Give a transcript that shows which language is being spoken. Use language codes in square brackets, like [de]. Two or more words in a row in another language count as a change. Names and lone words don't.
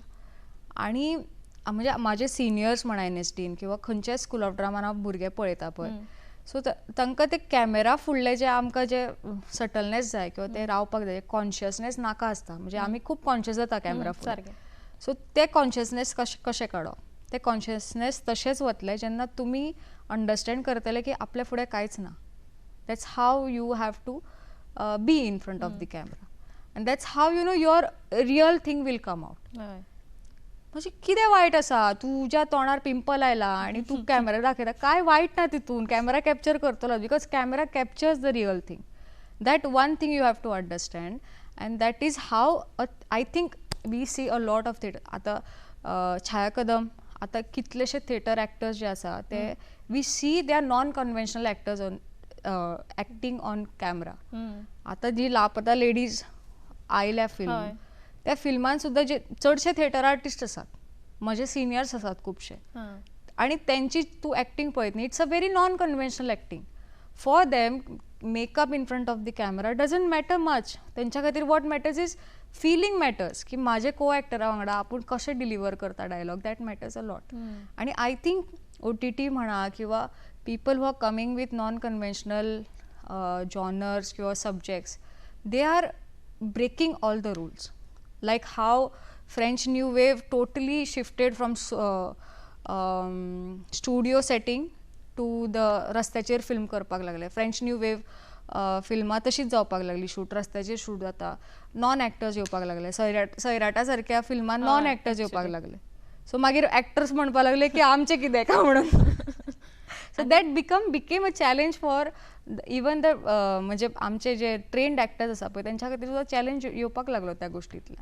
[kok] आणि म्हणजे माझे सिनियर्स म्हणा NSDन किंवा खंयच्याय स्कूल ऑफ ड्रामान हांव भुरगे पळयता पळय, सो तांकां ते कॅमेरा फुडले जे आमकां जे सटलनेस जाय किंवा ते रावपाक जाय, कॉन्शियसनेस नाका आसता. म्हणजे आमी खूब कॉन्शियस जाता कॅमेरा फुडें. सो ते कॉन्शियसनेस कशें काडप, ते कॉन्शियसनेस तशेंच वतले जेन्ना तुमी अंडरस्टँड करतले की आपल्या फुडें कांयच ना. [en] That's how you have to be in front of the camera and that's how you know your real thing will come out. [kok] म्हणजे कितें वायट आसा, तुज्या तोंडार पिंपल आयला आणि तू कॅमेरा दाखयता, काय वायट ना तितून, [en] camera capture [kok] करतलो [en] because camera captures the real thing. That one thing you have to understand and that is how I think we see a lot of theatre. [kok] आतां छाया कदम, आतां कितलेशे [en] theatre actors [kok] जे आसा ते [en] we see they are non conventional actors on acting on camera. [kok] आतां जी लापता लेडीज आयल्या फिल्म, त्या फिल्मान सुद्दां जे चडशे [en] theatre artist [kok] आसात, म्हजे सिनियर्स आसात खुबशे, आणि त्यांची तूं एक्टिंग पळयत न्ही, [en] it's a very non conventional acting. For them makeup in front of the camera doesn't matter much. [kok] तेंच्या खातीर [en] what matters is feeling matters, [kok] की माझे को एक्टरा वांगडा आपूण कशें डिलिव्हर करता डायलॉग, [en] that matters a lot. आणि I think OTT [kok] म्हणा किंवा [en] people who are coming with non conventional genres किंवा subjects, they are breaking all the rules. Like how French New Wave totally shifted from studio setting to the [kok] रस्त्याचेर फिल्म करपाक लागले. फ्रेंच न्यू वेव फिल्मां तशीच जावपाक लागली, शूट रस्त्याचेर शूट जाता, [en] non actors [kok] येवपाक लागले. सैराटा सारक्या फिल्मान [en] non actors [kok] येवपाक लागले. सो मागीर एक्टर्स म्हणपाक लागले की आमचें कितें काय म्हणून. [en] So that became a challenge for even the [kok] म्हणजे आमचे जे [en] trained actors [kok] आसा पळय त्यांच्या खातीर सुद्दां चॅलेंज येवपाक लागलो त्या गोश्टींतल्यान.